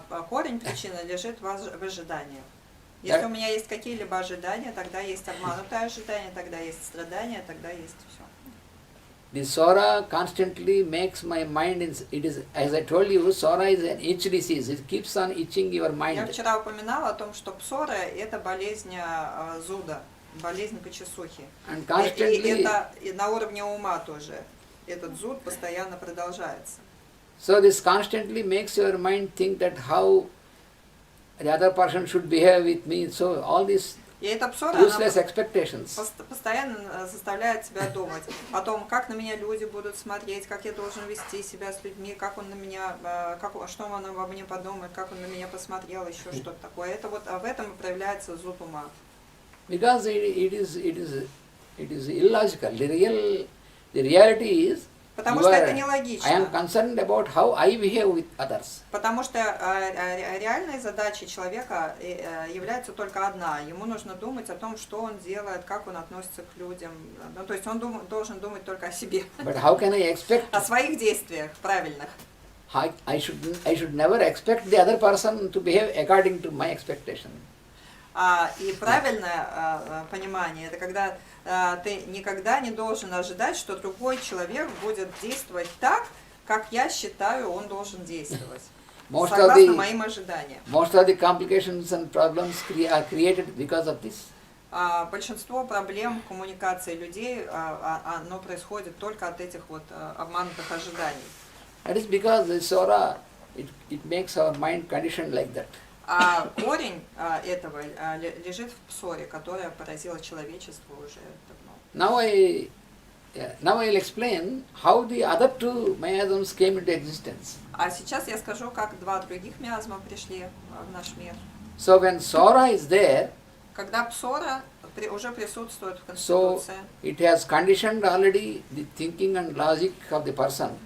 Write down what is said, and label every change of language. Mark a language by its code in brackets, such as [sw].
[ru] корень причины лежит в ожидании. Если у меня есть какие-либо ожидания, тогда есть обманутое ожидание, тогда есть страдания, тогда есть все. [en] The Sora constantly makes my mind, it is, as I told you, Sora is an itch disease. It keeps on itching your [ru] Я [en] mind. [ru] вчера упоминала о том, что псора – это болезнь зуда, болезнь почесухи. [en] And [ru] И [en] constantly, [ru] это и на уровне ума тоже. Этот зуд постоянно продолжается. [en] so this constantly makes your mind think that how the other person should behave with me. So all these [ru] И эта псора, [en] useless [ru] она [en] expectations. [ru] постоянно заставляет тебя думать о том, как на меня люди будут смотреть, как я должен вести себя с людьми, как он на меня, что он обо мне подумает, как он на меня посмотрел, еще что-то такое. Это вот в этом и проявляется зуд ума. [en] Because it is illogical. The reality is, [ru] Потому [en] you [ru] что [en] are- [ru] это [en] I am [ru] нелогично. [en] concerned about how I behave with others. [ru] Потому что реальной задачей человека является только одна. Ему нужно думать о том, что он делает, как он относится к людям. Ну, то есть он должен думать только о себе, [en] But how can I expect? [ru] о своих действиях правильных. [en] I should never expect the other person to behave according to my expectation. [ru] И правильное понимание – это когда ты никогда не должен ожидать, что другой человек будет действовать так, как я считаю, он должен действовать. Согласно моим ожиданиям. [en] Most of the complications and problems are created because of this. [ru] Большинство проблем коммуникации людей, оно происходит только от этих вот обманутых ожиданий. [en] That is because the Sora, it makes our mind conditioned like that. [ru] А корень этого лежит в псоре, которая поразила человечество уже давно. [en] Now I'll explain how the other two miasms came into existence. [ru] А сейчас я скажу, как два других миазма пришли в наш мир. [en] So when Sora is there, [ru] Когда псора уже присутствует в [en] so [ru] Конституции, [en] it has conditioned already the thinking and logic of the person.